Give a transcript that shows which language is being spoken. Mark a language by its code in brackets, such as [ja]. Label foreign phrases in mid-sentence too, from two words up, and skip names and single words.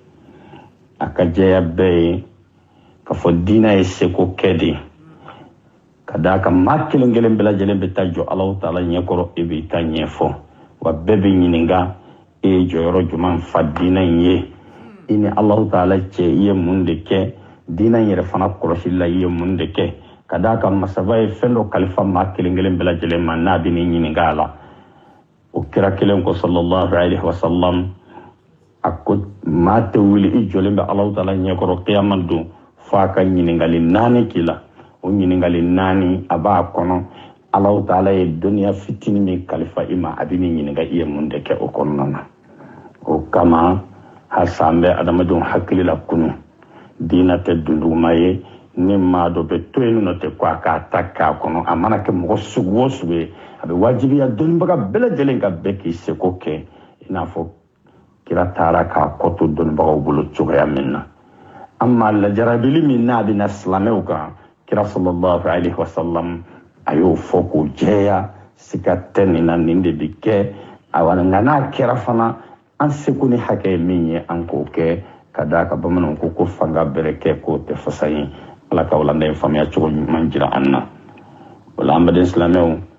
[bm] a ka jɛya bɛɛ ye k'a fɔ diinɛ ye seko kɛ de ka d'a kan maa kelen kelen bɛɛ lajɛlen bɛ taa jɔ Alahu Ta'ala ɲɛkɔrɔ i b'i ta ɲɛfɔ wa bɛɛ bɛ ɲininka e ye jɔyɔrɔ juman fa diinɛ in ye i ni Alahu Ta'ala cɛ i ye mun de kɛ diinɛ in yɛrɛ fana kɔlɔsili la i ye mun de kɛ ka d'a kan masaba ye fɛn dɔ kalifa maa kelen kelen bɛɛ lajɛlen ma n'a bɛ ni ɲininka a la o kira kelen ko [ar] sallallahu alaihi wasallam [bm] a ko maa tɛ wuli i jɔlen bɛ Alahu Ta'ala ɲɛkɔrɔ kiyama don fo a ka ɲininkali 4 k'i la o ɲininkali 4 a b'a kɔnɔ Alahu Ta'ala ye dɔnniya fitinin min kalifa i ma a bɛ ni ɲininka i ye mun de kɛ o kɔnɔna na o kama halisa an bɛ adamadenw hakili la kunu diinɛ tɛ dunduguma ye ni maa dɔ bɛ to yen nɔ tɛ ko a k'a ta k'a kɔnɔ a mana kɛ mɔgɔ sugu o sugu ye a bɛ wajibiya dɔnnibaga bɛɛ lajɛlen ka bɛɛ k'i seko kɛ i n'a fɔ kira taara k'a kɔ to dɔnnibagaw bolo cogoya min na amma lajarabili min n'a bɛna silamɛw kan kira [ar] sallallahu alaihi wasallam [bm] a y'o fɔ k'o jɛya siga tɛ nin na nin de bɛ kɛ awa nka n'a kɛra fana an seko ni hakɛ ye min ye an k'o kɛ ka d'a kan bamananw ko fanga bɛrɛ kɛ k'o tɛ fasa ye ala ka walanda in faamuya cogo ɲuman jira an na o la an baden silamɛw